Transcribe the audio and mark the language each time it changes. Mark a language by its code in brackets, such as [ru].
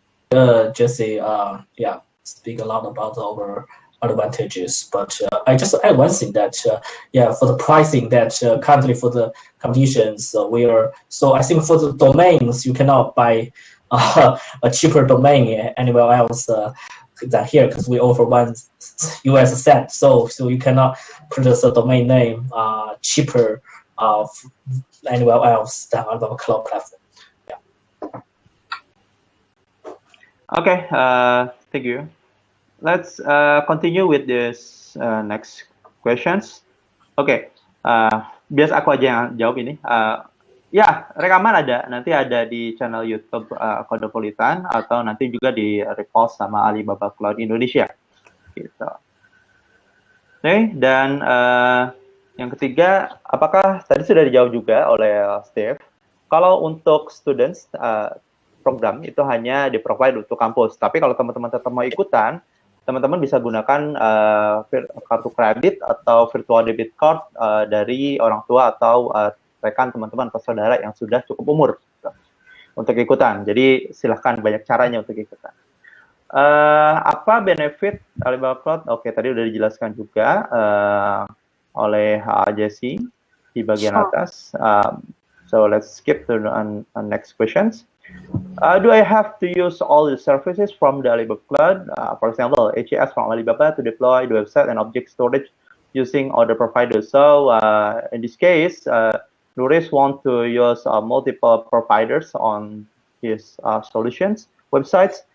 [en] Jesse, speak a lot about our advantages, but I just add one thing that for the pricing that currently for the competitions I think for the domains you cannot buy a cheaper domain anywhere else than here, because we offer $1 cent, so you cannot purchase a domain name cheaper anywhere else than on our cloud platform. Okay, thank you. Let's continue with this next questions. [id] Okay, biasa aku aja yang jawab ini. Rekaman nanti ada di channel YouTube CodePolitan, atau nanti juga di repost sama Alibaba Cloud Indonesia. Gitu. Oke, dan yang ketiga, apakah tadi sudah dijawab juga oleh Steve? Kalau untuk students program itu hanya di-provide untuk kampus. Tapi kalau teman-teman tetap mau ikutan, teman-teman bisa gunakan kartu kredit atau virtual debit card dari orang tua atau rekan teman-teman atau saudara yang sudah cukup umur untuk ikutan. Jadi silahkan, banyak caranya untuk ikutan. Apa benefit Alibaba Cloud? Oke, tadi udah dijelaskan juga oleh Jessie di bagian atas. [en] So let's skip to the next questions. Do I have to use all the services from the Alibaba Cloud? For example, AGS from Alibaba to deploy the website and object storage using other providers. So in this case, Nuris want to use multiple providers on his solutions, websites.